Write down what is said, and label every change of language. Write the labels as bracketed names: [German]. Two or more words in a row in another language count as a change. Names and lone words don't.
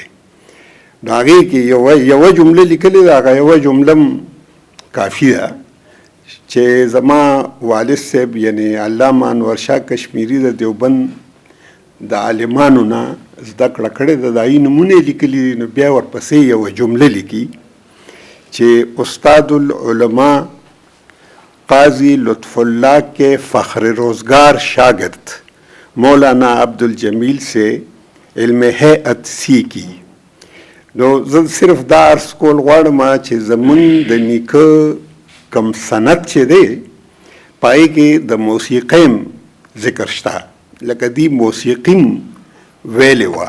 [Pashto] نو هغې کې یوه جمله لیکلې ده، هغه یوه جمله کافي ده چې زما والد صاحب یعنی علامه انور شاه کشمیري د دیوبند د عالمانو نه زده کړه کړې ده، د هغې نومونه یې لیکلي دي. نو بیا ورپسې یوه جمله لیکي چې [Urdu] استاد العلماء قاضی لطف الله کے فخر روزگار شاگرد مولانا عبدالجمیل سے علم هیئت سیکھی. [Pashto] نو زه صرف دا عرض کول غواړم چې زمون د نیکه کم سند چې دی پای کې د موسیقیم ذکر شته، لکه دی موسیقیم ویلې وه.